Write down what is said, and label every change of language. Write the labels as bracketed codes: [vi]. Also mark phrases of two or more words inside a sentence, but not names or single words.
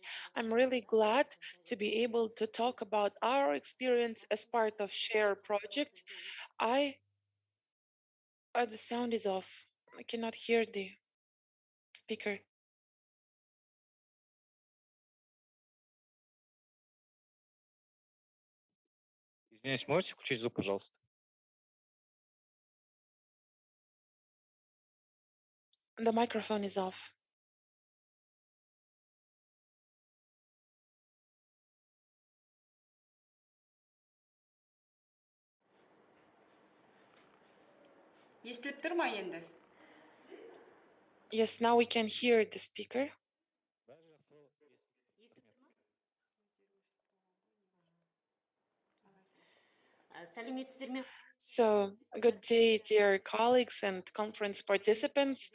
[en] I'm really glad to be able to talk about our experience as part of SHARE project. The sound is off. I cannot hear the speaker. [ru] Извиняюсь, можете включить звук, пожалуйста? [en] The microphone is off. [kk] Естіліп тұр ма енді? [en] Yes, now we can hear the speaker. So, good day, dear colleagues and conference participants.